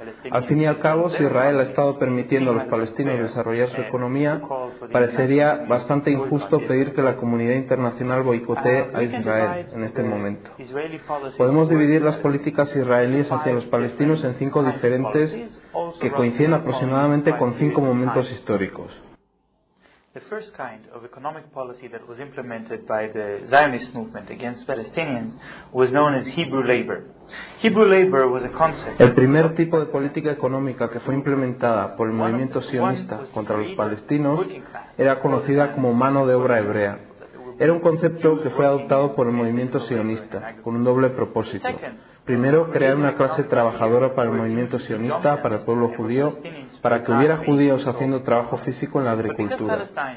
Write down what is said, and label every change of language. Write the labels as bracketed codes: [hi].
[es] Al fin y al cabo, si Israel ha estado permitiendo a los palestinos desarrollar su economía, parecería bastante injusto pedir que la comunidad internacional boicotee a Israel en este momento. Podemos dividir las políticas israelíes hacia los palestinos en cinco diferentes que coinciden aproximadamente con cinco momentos históricos. [en] The first kind of economic policy that was implemented by the Zionist movement against Palestinians was known as Hebrew labor. Hebrew labor was a concept. [es] El primer tipo de política económica que fue implementada por el movimiento sionista contra los palestinos era conocida como mano de obra hebrea. Era un concepto que fue adoptado por el movimiento sionista con un doble propósito. Primero, crear una clase trabajadora para el movimiento sionista, para el pueblo judío, para que hubiera judíos haciendo trabajo físico en la agricultura.